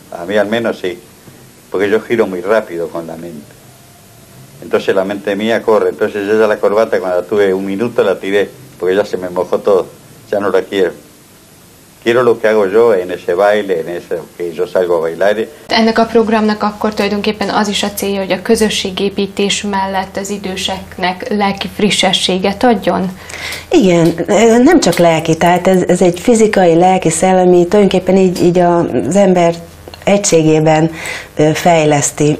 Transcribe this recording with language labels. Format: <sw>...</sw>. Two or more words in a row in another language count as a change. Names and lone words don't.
<es>A mí al menos sí, porque yo giro muy rápido con la mente. Entonces la mente mía corre. Entonces yo ya la corbata cuando la tuve un minuto la tiré, porque ya se me mojó todo. Ya no la quiero. Quiero lo que hago yo en ese baile, en ese que yo salgo a bailar.</es> <hu>Ennek a programnak akkor tulajdonképpen az is a célja, hogy a közösségépítés mellett az időseknek lelki frissességet adjon? Igen, nem csak lelki, tehát ez egy fizikai, lelki, szellemi, tulajdonképpen így az ember egységében fejleszti.</hu>